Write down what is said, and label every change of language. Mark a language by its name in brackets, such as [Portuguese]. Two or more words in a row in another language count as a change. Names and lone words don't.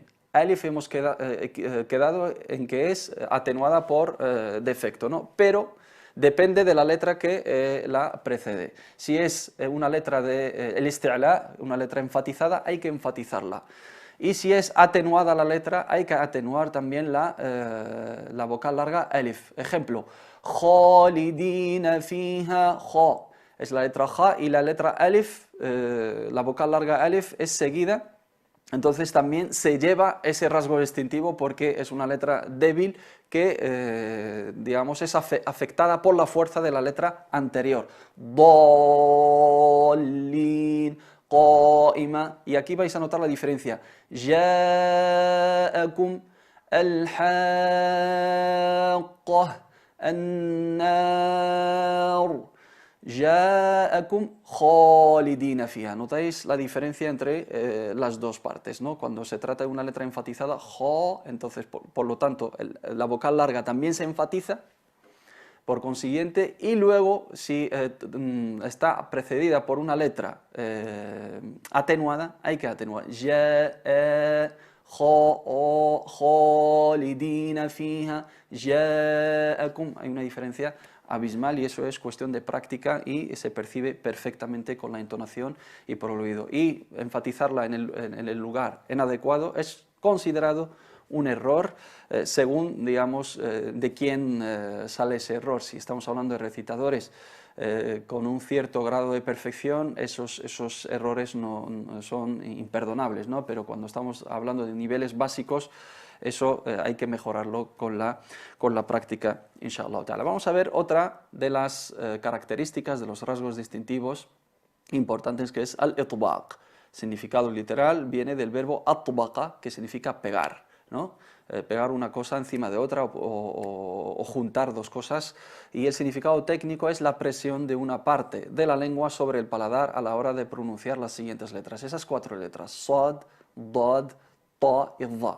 [Spanish] Alif hemos quedado en que es atenuada por defecto, ¿no? Pero depende de la letra que la precede. Si es una letra el isti'la, una letra enfatizada, hay que enfatizarla. Y si es atenuada la letra, hay que atenuar también la vocal larga alif. Ejemplo, [Arabic] خالدين فيها, kha. [Spanish] Es la letra ja, y la letra alif, la vocal larga alif, es seguida. Entonces también se lleva ese rasgo distintivo, porque es una letra débil que, digamos, es afectada por la fuerza de la letra anterior. [Arabic] ضالين قائمة. [Spanish] Y aquí vais a notar la diferencia. [Arabic] جاءكم الحاقة النار. جاءكم خالدين فيها. [Spanish] ¿Notáis la diferencia entre las dos partes, ¿no? Cuando se trata de una letra enfatizada, ja, entonces por lo tanto la vocal larga también se enfatiza, por consiguiente, y luego si está precedida por una letra atenuada, hay que atenuar. [Arabic] خالدين فيها جاءكم. [Spanish] Hay una diferencia abismal, y eso es cuestión de práctica, y se percibe perfectamente con la entonación y por el oído. Y enfatizarla en el lugar inadecuado es considerado un error, según, digamos, de quién sale ese error. Si estamos hablando de recitadores con un cierto grado de perfección, esos errores no son imperdonables, ¿no? Pero cuando estamos hablando de niveles básicos, eso hay que mejorarlo con la práctica, [Arabic] إن شاء الله تعالى. [Spanish] Vamos a ver otra de las características, de los rasgos distintivos importantes, que es al-itbaq. Significado literal viene del verbo atbaqa, que significa pegar, ¿no? Pegar una cosa encima de otra, o juntar dos cosas, y el significado técnico es la presión de una parte de la lengua sobre el paladar a la hora de pronunciar las siguientes letras, esas 4 letras, sad, dad, ta y dha.